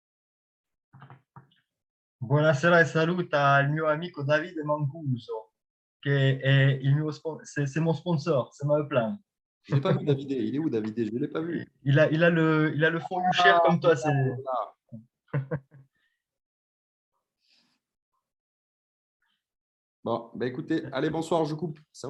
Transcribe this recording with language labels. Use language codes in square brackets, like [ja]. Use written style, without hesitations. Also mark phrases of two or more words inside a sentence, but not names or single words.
[it] Buonasera e saluta il mio amico Davide Mancuso. [fr] c'est mon sponsor, c'est ma plan. Je ne l'ai pas vu, Davidé. Il est où, Davidé? Je ne l'ai pas vu. Il a le fond du cher comme toi. Voilà. Bon, ben écoutez, allez, bonsoir, je coupe.